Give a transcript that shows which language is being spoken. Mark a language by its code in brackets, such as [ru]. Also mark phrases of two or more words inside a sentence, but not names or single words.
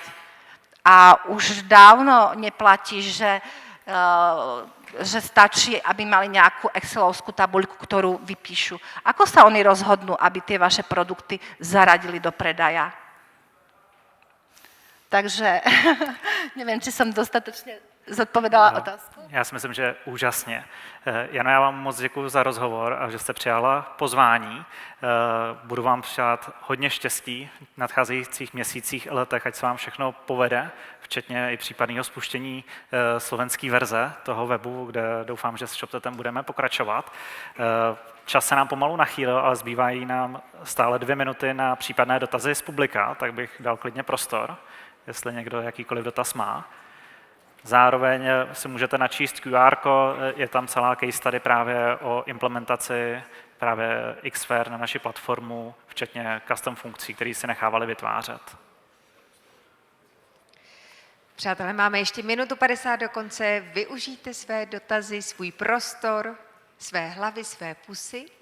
[sk] A už dávno neplatí, že stačí, aby mali nejakú excelovskú tabuľku, ktorú vypíšu. Ako sa oni rozhodnú, aby tie vaše produkty zaradili do predaja? Takže neviem, či som dostatočne zodpovedala otázku. [cs] Já si myslím, že úžasně. Jano, já vám moc děkuji za rozhovor a že jste přijala pozvání. Budu vám přát hodně štěstí v nadcházejících měsících a letech, ať se vám všechno povede, včetně i případného spuštění slovenské verze toho webu, kde doufám, že s ShopTetem budeme pokračovat. Čas se nám pomalu nachýlil, ale zbývají nám stále 2 minuty na případné dotazy z publika, tak bych dal klidně prostor, jestli někdo jakýkoliv dotaz má. Zároveň si můžete načíst QR, je tam celá [en] case study [cs] právě o implementaci právě Xfer na naši platformu, včetně custom funkcí, které si nechávali vytvářet. Přátelé, máme ještě 1:50 do konce. Využijte své dotazy, svůj prostor, své hlavy, své pusy.